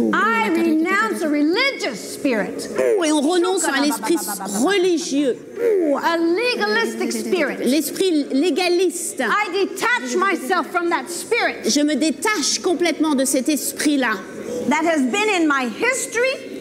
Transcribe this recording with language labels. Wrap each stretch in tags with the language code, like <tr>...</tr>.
<en>I renounce a religious spirit,</en> <fr>Et on renonce à l'esprit religieux,</fr> <en>a legalistic spirit.</en> <fr>l'esprit légaliste.</fr> <en>I detach myself from that spirit</en> <fr>Je me détache complètement de cet esprit-là</fr> <en>that has been in my history,</en>